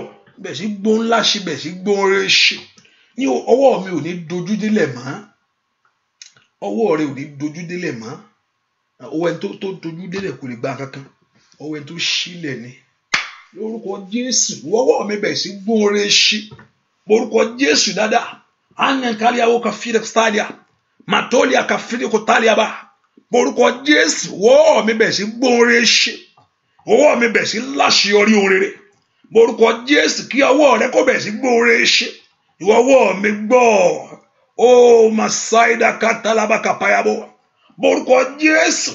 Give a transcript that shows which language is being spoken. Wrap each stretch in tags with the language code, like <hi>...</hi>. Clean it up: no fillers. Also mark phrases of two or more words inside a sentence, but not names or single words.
<yo>Bẹ́ẹ̀ sì gbóhùn láṣẹ bẹ́ẹ̀ sì gbóhùn rẹ̀ ṣe. Ní ọwọ́ mi ò ní dojú délẹ̀ mọ́. Ọwọ́ rẹ ò ní dojú délẹ̀ mọ́. Ọwọ́ ẹni tó dojú délẹ̀ kò lè gba kankan. Ọwọ́ ẹni tó sílẹ̀ ni. Lórúkọ Jésù ọwọ́ mi bẹ́ẹ̀ sì gbóhùn rẹ̀ ṣe. Porúkọ Jésù dáadáa. Anyankaliawo ka fide stadia. Matolia ka fide kotalia ba. Porúkọ Jésù ọwọ́ mi bẹ́ẹ̀ sì gbóhùn rẹ̀ ṣe. Ọwọ́ mi bẹ́ẹ̀ sì láṣeyọrí ohun rere. Porúkọ Jésù kí ọwọ́ rẹ kó bẹ́ẹ̀ sì gbóhùn rẹ̀ ṣe. Ìwọ ọwọ́ mi gbọ́. Ó masaida katalaba kapayabo. Porúkọ Jésù.</yo>